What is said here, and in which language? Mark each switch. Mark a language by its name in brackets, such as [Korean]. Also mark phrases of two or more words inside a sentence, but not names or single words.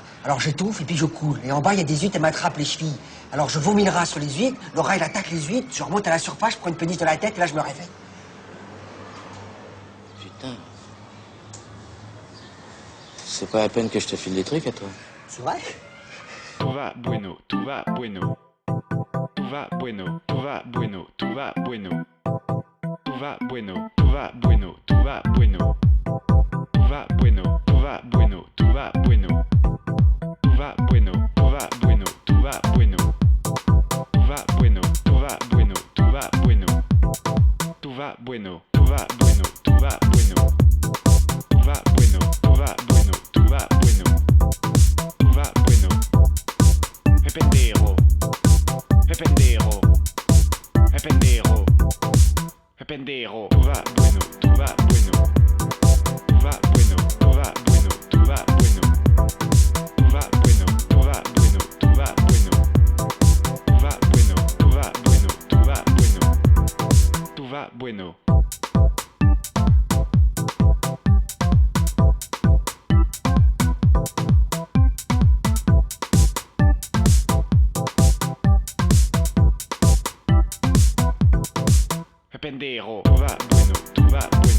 [French] Alors j'étouffe et puis je coule. Et en bas, il y a des huîtres, elles m'attrapent les chevilles. Alors je vomis le rat sur les huîtres, le rat, il attaque les huîtres, je remonte à la surface, je prends une péniche dans la tête et là, je me réveille. Putain. C'est pas la peine que je te file des trucs à toi. C'est vrai? Tout va bueno, tout va bueno. Tout va bueno, tout va bueno, tout va bueno. Tout va bueno, tout va bueno, tout va bueno. Tout va bueno, tout va bueno, tout va bueno. Tout va bueno, tout va bueno, tout va bueno. Tout va bueno, tout va bueno, tout va bueno. Tout va bueno, tout va bueno, tout va bueno. Tout va bueno, tout va bueno, tout va bueno. Tout va bueno. [Spanish] E pendejo, e pendejo, e pendejo, e pendejo. [French] Tout va bueno, tout va bueno. Tout va bueno, tout va bueno, tout va bueno. Tout va bueno, tout va bueno, tout va bueno. Tout va bueno, tout va bueno, tout va bueno. Tout va bueno. Pendejo, tout va bueno, tout va bueno.